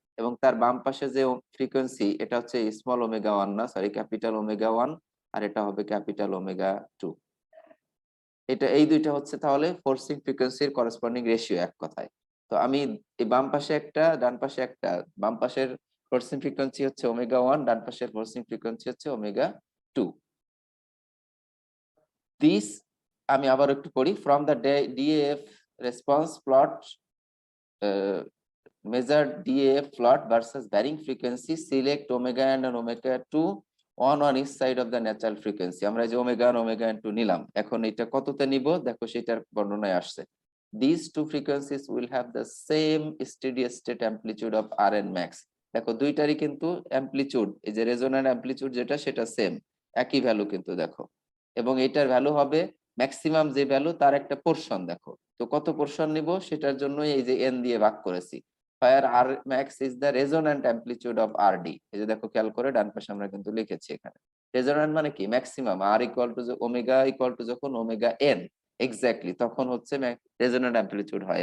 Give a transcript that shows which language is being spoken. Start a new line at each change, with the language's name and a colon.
Bangla: এবং তার বাম পাশে যে ফ্রিকোয়েন্সি এটা হচ্ছে স্মল ওমেগা 1 না, সরি ক্যাপিটাল ওমেগা 1, আর এটা হবে ক্যাপিটাল ওমেগা 2। এটা এই দুইটা হচ্ছে তাহলে ফোর্সিং ফ্রিকোয়েন্সির করেসপন্ডিং রেশিও এক কথায়। তো আমি এই বাম পাশে একটা ডান পাশে একটা, বাম পাশের ফোর্সিং ফ্রিকোয়েন্সি হচ্ছে ওমেগা 1, ডান পাশের ফোর্সিং ফ্রিকোয়েন্সি হচ্ছে ওমেগা 2। দিস আমি আবার একটু পড়ি।
English: From the DF response plot, measured DAF plot versus varying frequency, select omega and omega 2 on each side of the natural frequency।
Bangla: আমরা যে ওমেগা আর ওমেগা 2 নিলাম, এখন এটা কততে নিব দেখো সেটার বর্ণনায় আসছে।
English: These two frequencies will have the same steady state amplitude of RN max।
Bangla: দেখো দুইটারই কিন্তু অ্যামপ্লিটিউড, এই যে রেজোন্যান্ট অ্যামপ্লিটিউড যেটা সেটা সেম, একই ভ্যালু কিন্তু দেখো, এবং এটার ভ্যালু হবে ম্যাক্সিমাম যে ভ্যালু তার একটা পোর্শন দেখো, তো কত পোর্শন নিব সেটার জন্য এই যে এন দিয়ে ভাগ করেছি।
English: Phi R R max is the resonant amplitude of R D.
Bangla: এই যে দেখো খেয়াল করে ডান পাশে আমরা কিন্তু লিখেছি এখানে রেজোন্যান্ট মানে কি maximum, আর equal to omega equal to যখন ওমেগা এন এক্স্যাক্টলি তখন হচ্ছে রেজোন্যান্ট অ্যামপ্লিটিউড হয়।